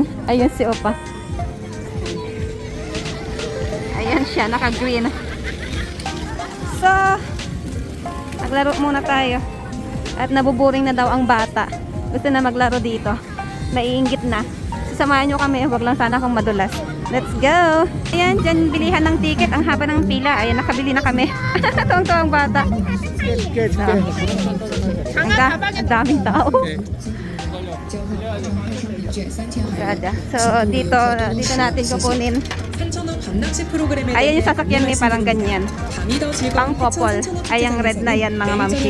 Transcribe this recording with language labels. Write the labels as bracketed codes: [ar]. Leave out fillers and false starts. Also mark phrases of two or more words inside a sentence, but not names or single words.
[tl] Ayun si Opa. Ayan siya, naka-green. So, maglaro muna tayo. At naboboring na daw ang bata. Gusto na maglaro dito. Naiinggit na. Sasamahan nyo kami. Huwag lang sana akong madulas. [en] Let's go! [tl] Ayan, dyan bilihan ng ticket. Ang haba ng pila. Ayan, nakabili na kami. Tuwang-tuwang ang bata. Ang daming tao. Gada. So, dito natin kukunin. [ko] 3,000원 반납식 프로그램에 [tl] Ayan yung sasakyan may parang ganyan. [ko] 밤이 더 즐거운 [tl] Pang couple. Ay, ang red na yan, mga mamsi.